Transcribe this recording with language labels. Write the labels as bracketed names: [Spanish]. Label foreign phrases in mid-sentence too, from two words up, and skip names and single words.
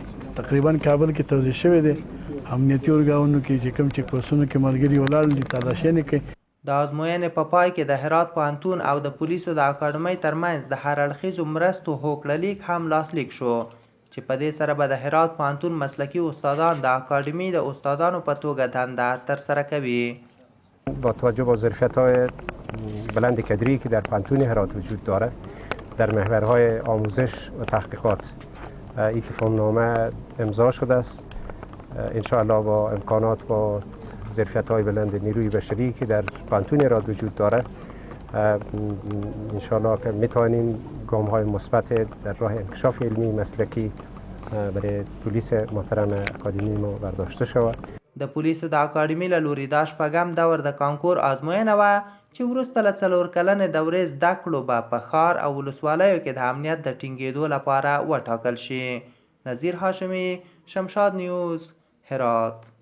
[Pashto] تقریبا کابل کې توزیع شوی دی. امنیتي اورګاونو کې چې کوم چیک پوسټونو کې ملګري ولاړ دي تلاشینې کوي. د ازموینې په پای کې د هرات پوهنتون او د پولیسو د اکاډمۍ ترمنځ د هر اړخیزو مرستو هوکړه لیک هم لاسلیک شو چې په دې سره به د هرات پوهنتون مسلکي استادان د اکاډمۍ د استادانو په توګه دنده ترسره کوي. [Persian] با توجه به ظرفیت‌های بلند کادری که در پوهنتون هرات وجود داره در محورهای آموزش و تحقیقات این تفاهم‌نامه امضا شده است. انشاءالله با امکانات با ظرفیت‌های بلند نیروی بشری که در پوهنتون هرات وجود داره انشاءالله که میتوانیم گام‌های مثبت در راه انکشاف علمی مسلکی برای پلیس محترم اکادمی ما برداشته شود. [Pashto] د پولیسو د اکاډمۍ له لوري دا 8م دور د کانکور ازموینه وه چې وروسته له 4 کلنې دورې زده کړو به په ښار او ولسوالیو کې د امنیت د ټینګېدو لپاره وټاکل شي. نذیر هاشمي، شمشاد نیوز، هرات.